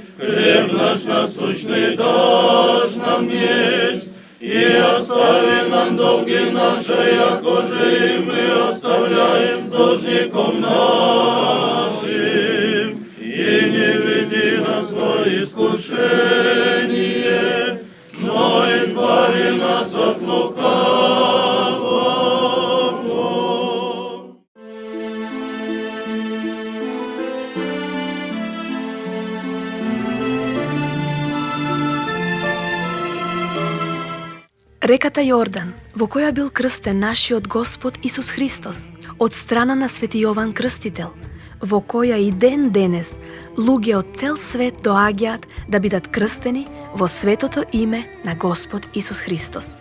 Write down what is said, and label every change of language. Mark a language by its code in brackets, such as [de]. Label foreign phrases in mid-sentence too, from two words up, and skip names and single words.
[cu] Хлеб наш насущный дашь нам днесь, и остави нам долги наши, яко же и мы оставляем должником нашим. И не веди нас во искушение, но избави нас от лукавого. [mk] Реката Јордан, во која бил крстен нашиот Господ Исус Христос, од страна на Свети Јован Крстител, во која и ден денес луѓе од цел свет доаѓаат да бидат крстени во светото име на Господ Исус Христос.